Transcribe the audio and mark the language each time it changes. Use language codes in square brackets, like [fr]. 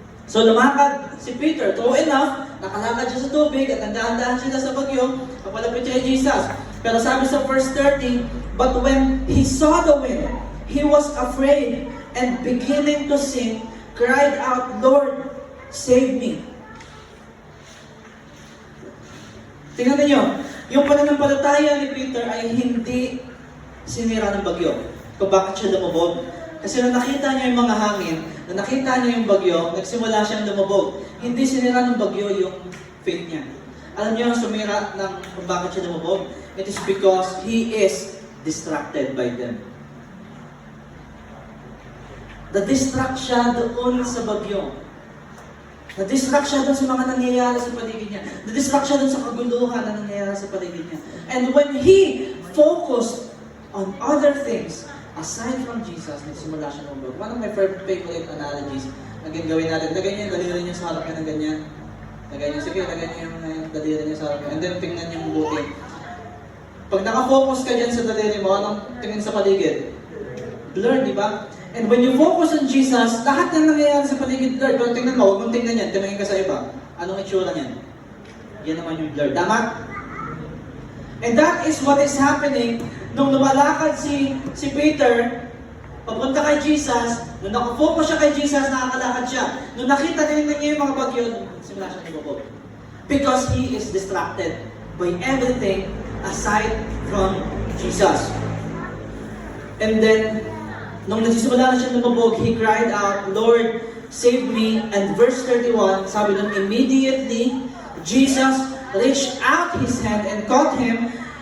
[tl] So lumakad si Peter, true enough, nakalakad siya sa tubig at nandahan-dahan sila sa bagyo, papalapit siya kay Jesus. Pero sabi sa [en] verse 30, but when he saw the wind, he was afraid and beginning to sink, cried out, Lord, save me. [tl] Tingnan niyo, yung pananampalataya ni Peter ay hindi sinira ng bagyo. Kung bakit siya lumubog? Kasi nung nakita niya yung mga hangin, nung nakita niya yung bagyo, nagsimula siyang lumubog. Hindi sinira ng bagyo yung faith niya. Alam niyo ang sumira ng kung bakit siya lumubog? [en] It is because he is distracted by them. [tl] Na-distract siya doon sa bagyo. Na-distract siya doon sa mga nangyayari sa paligid niya. Na-distract siya doon sa kaguluhan na nangyayari sa paligid niya. [en] And when he focused on other things, aside from Jesus, [tl] nagsimula siya lumubog. [en] One of my favorite analogies [tl] na gawin natin, lagay niya yung daliri niya sa harap niya ng ganyan. Lagay niya, sige, lagay niya yung daliri niya sa harap niya. And then tingnan niya yung buti. Pag nakafocus ka dyan sa daliri mo, anong tingin sa paligid? Blur, di ba? [en] And when you focus on Jesus, [tl] lahat ng nangyayari sa paligid [en] blur. [tl] Pero tingnan mo, huwag mong tingnan yan, tingnan ka sa iba. Anong itsura niyan? Yan naman yung blur. Tama? [en] And that is what is happening [tl] nung lumalakad si Peter, papunta kay Jesus, nung nakafocus siya kay Jesus, nakakalakad siya. Nung nakita niya yung mga bagyo, simula siya lumubog. [en] Because he is distracted by everything aside from Jesus. And then, [tl] nung nagsisimula na siya lumubog, [en] he cried out, Lord, save me. And verse 31, [tl] sabi nun, [en] immediately, Jesus reached out his hand and caught him.